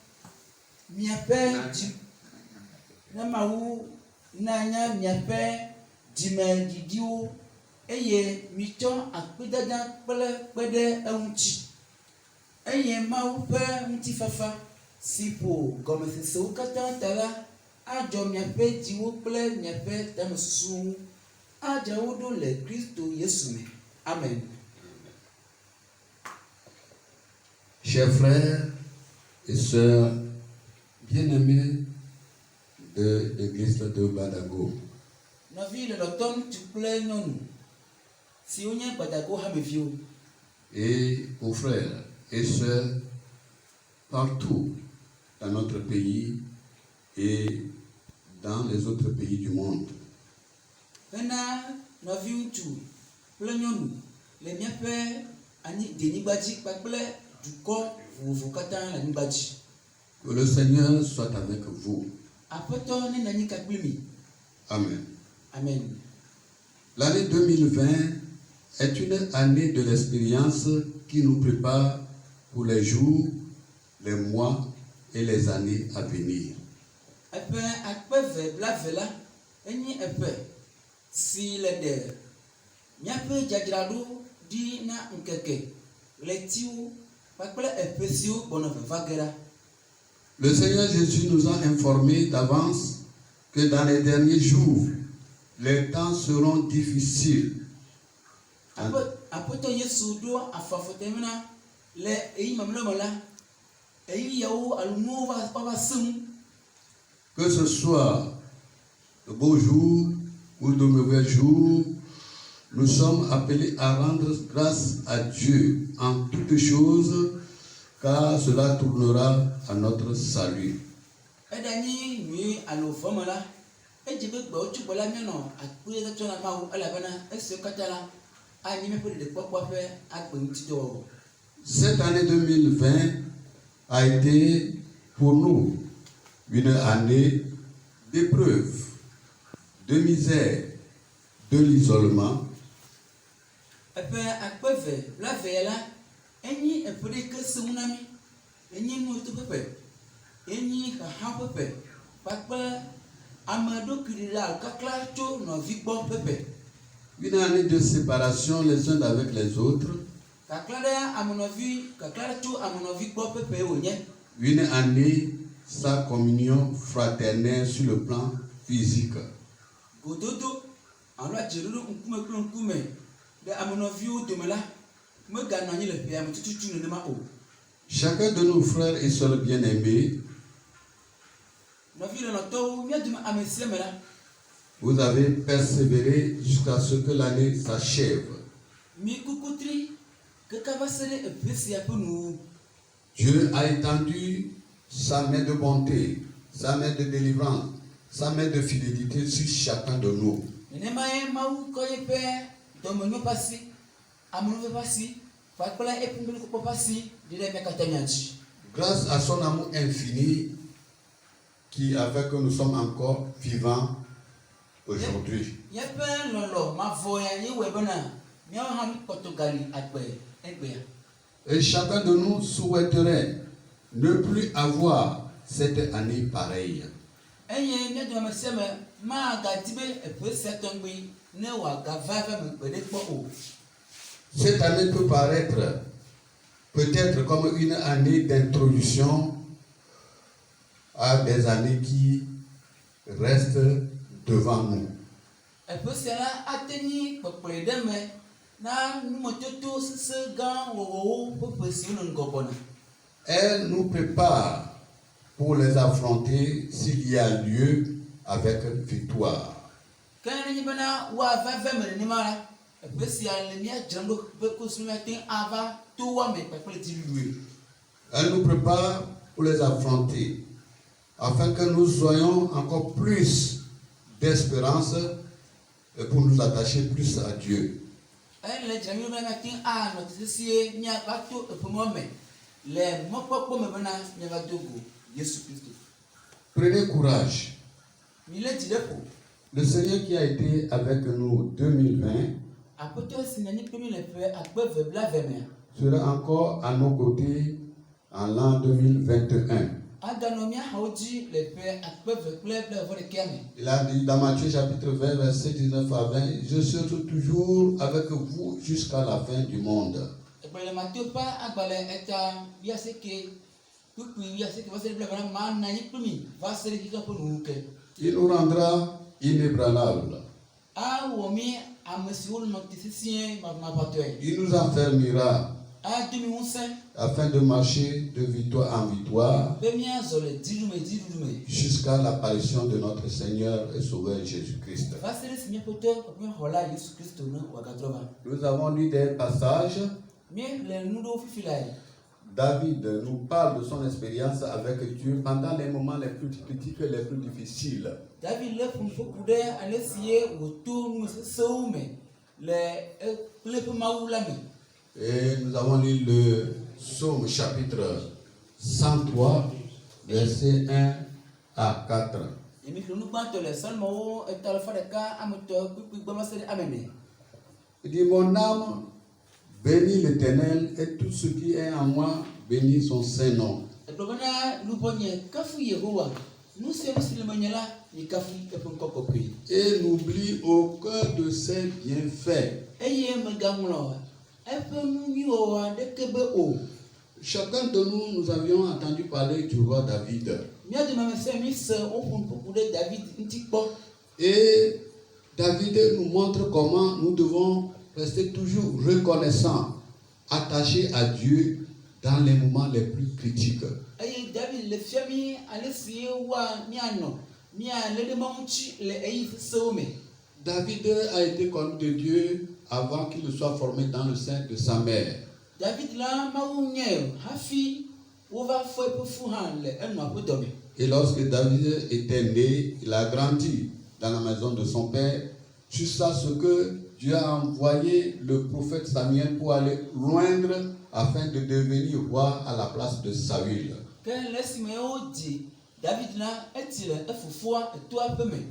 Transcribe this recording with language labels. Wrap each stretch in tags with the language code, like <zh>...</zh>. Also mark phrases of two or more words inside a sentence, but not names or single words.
<ee>Na Mawu nanya miaƒe dzimeɖiɖiwo eye mitsɔ akpedada kple kpe ɖe eŋuti. Eye Mawu ƒe ŋutifafa si ƒo gɔmesesewo katã ta la adzɔ miaƒe dziwo kple miaƒe tamesusuwo ŋu. Adze wo ɖo le Kristo Yesu me. Amen.</ee> <fr>Chers frères et sœurs bien-aimés de l'église de Badago,</fr> <ee>Nɔvi lɔlɔtɔ ŋutsu kple nyɔnu siwo nye Badago hameviwo.</ee> <fr>et aux frères et sœurs partout dans notre pays et dans les autres pays du monde.</fr> <ee>Hena nɔvi ŋutsu kple nyɔnu le míaƒe denyigba dzi kpakple dukɔ vovovo katã le anyigba dzi.</ee> <fr>Que le Seigneur soit avec vous.</fr> <ee>Aƒetɔ ne nanyi ka kpli mi. Amen. Amen.</ee> <fr>L'année 2020 est une année de l'expérience qui nous prépare pour les jours, les mois et les années à venir.</fr> <ee>Eƒe akpeve blave la enye eƒe si le ɖe míaƒe dzadzraɖo ɖi na ŋkeke, ɣletiwo kpakple eƒe siwo gbɔnɔ veva ge ɖa.</ee> <fr>Le Seigneur Jésus nous a informés d'avance que dans les derniers jours, les temps seront difficiles.</fr> <ee>Aƒetɔ Yesu ɖo afɔfɔtemi na le eyi mamlɛ me la, eyi yawo alo nuwo va sẽ.</ee> <fr>Que ce soit de beaux jours ou de mauvais jours, nous sommes appelés à rendre grâce à Dieu en toutes choses, car cela tournera à notre salut.</fr> <ee>Eɖanyi nyui alo vɔme la, edze be gbewo tso gbɔ la míanɔ akpedada na Mawu elabena esiwo katã la anyi míaƒe ɖeɖekpɔkpɔ ƒe agbe ŋutidɔwɔwɔ.</ee> <fr>Cette année 2020 a été pour nous une année d'épreuve, de misère, de l'isolement.</fr> <ee>Eƒe akpeve blave la enyi eƒe ɖeke sẽ ŋu na mí, enyi nuto ƒeƒe, enyi xaxa ƒeƒe kpakple ame ɖokui la kakla tso nɔvi gbɔ ƒeƒe.</ee> <fr>Une année de séparation les uns avec les autres.</fr> <ee>Kakla ɖe amenɔvi kakla tso amenɔvi gbɔ ƒeƒe wònye.</ee> <fr>Une année sans communion fraternelle sur le plan physique.</fr> <ee>Gododo alo adzeɖoɖo ŋkume kple ŋkume ɖe amenɔviwo dome la meganɔ anyi le ʋea me tututu nenema o.</ee> <fr>Chacun de nos frères et sœurs bien-aimés,</fr> <ee>Nɔvi lɔlɔ̃tɔwo mía dome ame sia me la,</ee> <fr>vous avez persévéré jusqu'à ce que l'année s'achève.</fr> <ee>mi kukutri keka va se ɖe eʋe sia ƒe nuwuwu.</ee> <fr>Dieu a étendu sa main de bonté, sa main de délivrance, sa main de fidélité sur chacun de nous.</fr> <ee>Nenemae Mawu kɔ yeƒe dɔmenyo ƒe asi, amenuveve ƒe asi, va kple eƒe ŋugbedokpɔ ƒe asi ɖi ɖe mía katã mía dzi.</ee> <fr>Grâce à son amour infini qui a fait que nous sommes encore vivants aujourd'hui.</fr> <ee>Yeƒe lɔlɔ mavɔ ya ye wɔe bena míawo hã míkpɔtɔ gali agbe egbea.</ee> <fr>Et chacun de nous souhaiterait ne plus avoir cette année pareille.</fr> <ee>Eye mía dome ame sia me magadi be eƒe sia tɔgbi ne wòagava va me gbe ɖe kpɔ o.</ee> <fr>Cette année peut paraître peut-être comme une année d'introduction à des années qui restent devant nous.</fr> <ee>Eƒe sia la ate nyi kpekple ɖe me na numetoto sese gã wɔwɔwo ƒe ƒe siwo le ŋgɔ gbɔna.</ee> <fr>Elle nous prépare pour les affronter s'il y a lieu avec victoire.</fr> <ee>Ke nenye bena woava va me nenema la, eƒe sia le mía dzram ɖo be kosu míate ava to woame kpakple dziɖuɖue.</ee> <fr>Elle nous prépare pour les affronter afin que nous soyons encore plus d'espérance et pour nous attacher plus à Dieu.</fr> <ee>Le dzram ɖo be míate anɔ sesie míava to eƒe mɔ me le mɔkpɔkpɔ me bena míava do go Yesu Kristo.</ee> <fr>Prenez courage.</fr> <ee>Mi le dzi ɖe ƒo.</ee> <fr>Le Seigneur qui a été avec nous 2020</fr> <ee>Aƒetɔ si nenye kpe mi le ƒe akpe ve blaeve mea,</ee> <fr>sera encore à nos côtés en l'an 2021.</fr> <ee>aganɔ mía xawo dzi le ƒe akpe ve kple blaeve-vɔ-ɖekea me.</ee> <fr>Il a dit dans Matthieu chapitre 20, verset 19 à 20, je serai toujours avec vous jusqu'à la fin du monde.</fr> <ee>Egblɔ le Mateo ƒe agbalẽ eta wuiaseke kpukpui wuiaseke va se ɖe blaeve la ma nɔ anyi kpli mi va se ɖe xexea ƒe nuwuwu ke.</ee> <fr>Il nous rendra inébranlables.</fr> <ee>Awɔ mi ame siwo nɔ te sesĩe maʋamatɔe.</ee> <fr>Il nous enfermera</fr> <ee>Ado mi ŋusẽ</ee> <fr>afin de marcher de victoire en victoire</fr> <ee>be míazɔ le dziɖuɖu me</ee> <fr>jusqu'à l'apparition de notre Seigneur et Sauveur Jésus-Christ.</fr> <ee>va se ɖe si míaƒetɔ míaxɔla Yesu Kristo ne wòagatrɔ va.</ee> <fr>Nous avons lu des passages.</fr> <ee>Míele nu ɖewo fifi lae.</ee> <fr>David nous parle de son expérience avec Dieu pendant les moments les plus critiques et les plus difficiles.</fr> <ee>David le ƒonuƒoƒu ɖe ale si ye wòto nu sesewo me le kple eƒe Mawu la me.</ee> <fr>Et nous avons lu le psaume chapitre 103, versets 1 à 4.</fr> <ee>Emi xlẽ nu gbãtɔ le Salmowo 101 kpukpui gbe va se ɖe ame ne.</ee> <fr>Il dit, mon âme bénit l'Éternel et tout ce qui est en moi bénit son saint nom.</fr> <ee>Egblɔ bena luʋɔ nye kafu Yehowa, nu sia nu si le menye la nye kafu eƒe ŋkɔ kɔkɔe.</ee> <fr>Et n'oublie aucun de ses bienfaits.</fr> <ee>Eye megaŋlɔ eƒe nu nyui wɔwɔ aɖeke be o.</ee> <fr>Chacun de nous, nous avions entendu parler du roi David.</fr> <ee>Mía dome ame sia mi se wo ƒonuƒoƒu ɖe David ŋuti kpɔ.</ee> <fr>Et David nous montre comment nous devons rester toujours reconnaissants, attachés à Dieu dans les moments les plus critiques.</fr> <ee>Eye David le fia mi ale si wa míanɔ míalé ɖe Mawu ŋuti le eyi sesewo me.</ee> <fr>David a été connu de Dieu avant qu'il ne soit formé dans le sein de sa mère.</fr> <ee>David la Mawu nye hafi wova fɔ eƒe fu hã le enɔa ƒe dɔme.</ee> <fr>Et lorsque David était né, il a grandi dans la maison de son père, jusqu'à ce que Dieu a envoyé le prophète Samuel pour aller loindre afin de devenir roi à la place de Saül.</fr> <ee>Ke le esime wodzi David la eti le efofoa etoa ƒe me.</ee>